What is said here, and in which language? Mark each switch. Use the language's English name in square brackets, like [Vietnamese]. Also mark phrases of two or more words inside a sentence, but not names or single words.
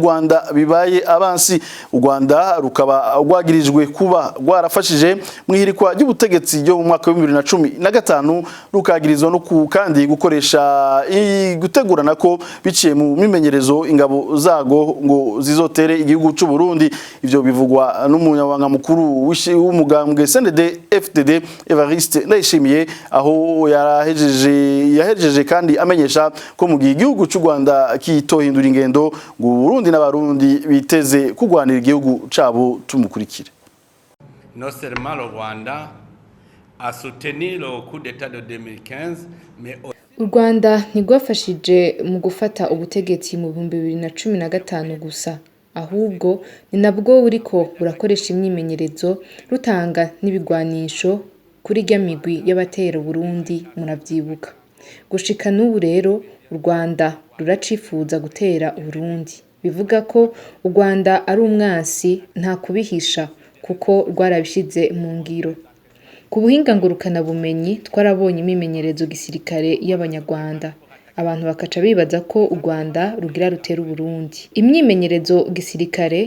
[Rundi] Rwanda bibaye abansi u Rwanda rukaba rwagirijwe kuba rwarafashije mwihirikwa ry'ubutegetsi ryo mu mwaka wa 2015 rukagirizwa no kandi gukoresha gutegurana ko biciye mu mimenyerezo ingabo zago ngo zizotere igihugu cy'u Burundi ivyo bivugwa n'umunyabanga mukuru w'umugambi CNDD FDD Evariste Ndayishimiye aho yahejeje kandi amenyesha ko mu gihe igihugu cy'u Rwanda kitohindura ingendo ngo Burundi n'abarundi biteze kugwanira igihugu cabo tumukurikire. [French] Non seulement le Rwanda a soutenu le coup d'état de 2015 mais [Rundi] u Rwanda ntigwafashije mu gufata ubutegetsi mu 2015 gusa ahubwo ni nabwo buriko burakoresha imyimenyerezo rutanga n'ibigwanisho kuri migwi y'abatera Burundi muravyibuka gushika n'ubu rero u Rwanda ruracifuza gutera Burundi bivuga ko u Rwanda ari umwansi nta kubihisha kuko rwarabishize mu ngiro ku buhinga ngurukana bumenyi twarabonye imimenyerezo gisirikare y'abanyarwanda abantu bakaca bibaza ko u Rwanda rugira rutera Burundi imyimenyerezo gisirikare